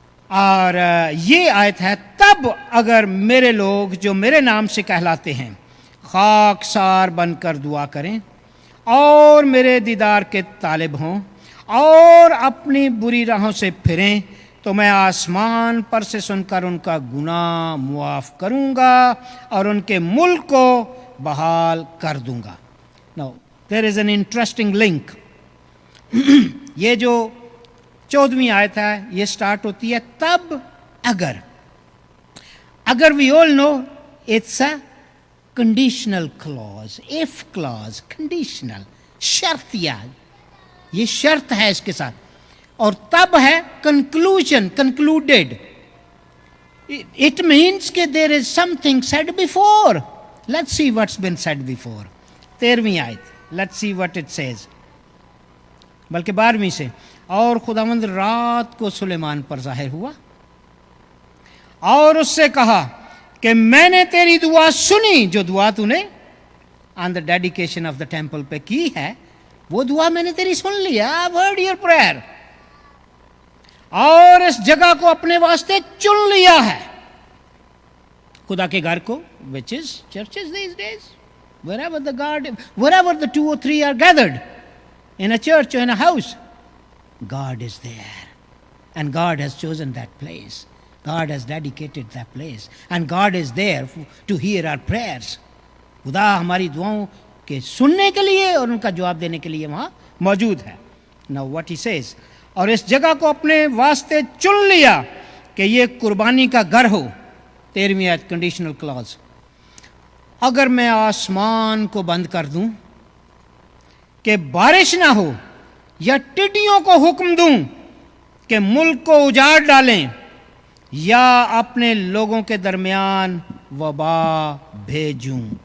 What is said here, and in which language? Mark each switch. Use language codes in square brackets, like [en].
[ur] اور یہ آیت ہے, تب اگر میرے لوگ جو میرے نام سے کہلاتے ہیں خاکسار بن کر دعا کریں اور میرے دیدار کے طالب ہوں اور اپنی بری راہوں سے پھریں تو میں آسمان پر سے سن کر ان کا گناہ معاف کروں گا اور ان کے ملک کو بحال کر دوں گا. [en] Now there is an interesting link. [ur] یہ جو 14ویں آیت ہے یہ سٹارٹ ہوتی ہے تب اگر. اگر [en] we all know it's a conditional clause, if clause, conditional, [ur] شرط یہ شرط ہے اس کے ساتھ. اور تب ہے [en] conclusion, concluded. It means [ur] کہ [en] there is something said before. Let's see what's been said before. [ur] 13ویں آیت, [en] let's see what it says. [ur] بلکہ 12ویں سے, اور خداوند رات کو سلیمان پر ظاہر ہوا اور اس سے کہا کہ میں نے تیری دعا سنی, جو دعا تو نے آن دا ڈیڈیکیشن آف دا ٹیمپل پہ کی ہے وہ دعا میں نے تیری سن لیا. [en] I've heard your prayer. [ur] اور اس جگہ کو اپنے واسطے چن لیا ہے, خدا کے گھر کو, [en] which is churches these days. Wherever the 2 or 3 are gathered in a church or in a house, God is there. And God has chosen that place. God has dedicated that place. And God is there to hear our prayers. [ur] خدا ہماری دعاؤں کے سننے کے لیے اور ان کا جواب دینے کے لیے وہاں موجود ہے. [en] Now what he says, [ur] اور اس جگہ کو اپنے واسطے چن لیا کہ یہ قربانی کا گھر ہو. 13ویں آیت, کنڈیشنل کلاز. اگر میں آسمان کو بند کر دوں کہ بارش نہ ہو یا ٹڈیوں کو حکم دوں کہ ملک کو اجاڑ ڈالیں یا اپنے لوگوں کے درمیان وبا بھیجوں.